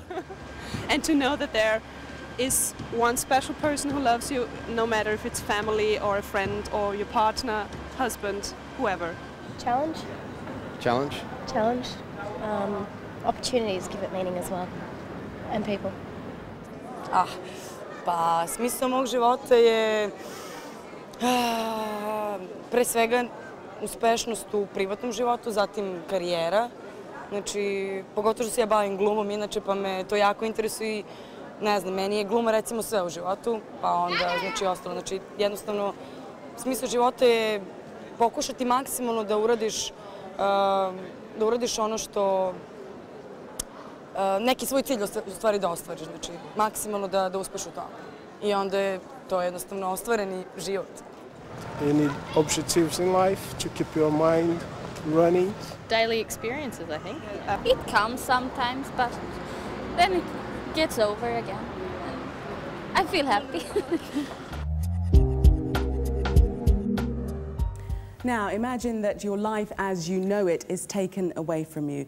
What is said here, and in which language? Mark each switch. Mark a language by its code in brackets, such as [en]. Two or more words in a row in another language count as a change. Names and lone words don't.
[en] And to know that there is one special person who loves you, no matter if it's family or a friend or your partner, husband, whoever. Challenge. Challenge. Challenge. Opportunities give it meaning as well. And people. [sr] Pa smisao mog života je pre svega uspešnost u privatnom životu, zatim karijera. Znači, pogotovo što se ja bavim glumom, inače pa me to jako interesuje i ne znam, meni je gluma recimo sve u životu, pa onda znači ostalo. Znači, jednostavno, smisao života je pokušati maksimalno da uradiš ono što neki svoj cilj u stvari da ostvariš, znači maksimalno da uspeš u tome. I onda je to jednostavno ostvareni život. [en] You need objectives in life to keep your mind running. Daily experiences, I think. It comes sometimes, but then it gets over again. I feel happy. Now, imagine that your life as you know it is taken away from you.